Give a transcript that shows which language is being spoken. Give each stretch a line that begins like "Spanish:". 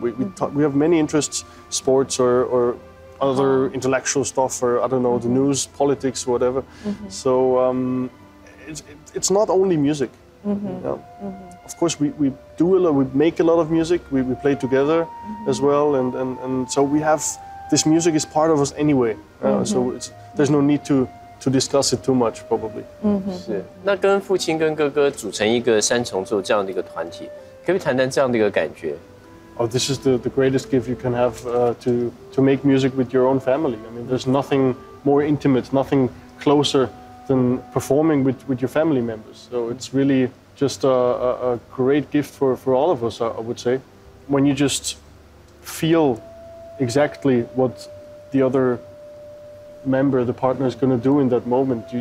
English: We have many interests, sports or other intellectual stuff, or I don't know, the news, politics, whatever. So it's not only music. Of course, we do a lot, we make a lot of music, we play together as well, and so we have, this music is part of us anyway, so there's no need to discuss it too much, probably.
Chinese: 是，那跟父亲跟哥哥组成一个三重奏这样的一个团体，可不可以谈谈这样的一个感觉？
English: Oh, this is the greatest gift you can have to make music with your own family. I mean, there's nothing more intimate, nothing closer than performing with your family members. So it's really just a great gift for all of us, I would say. When you just feel exactly what the other member, the partner is going to do in that moment.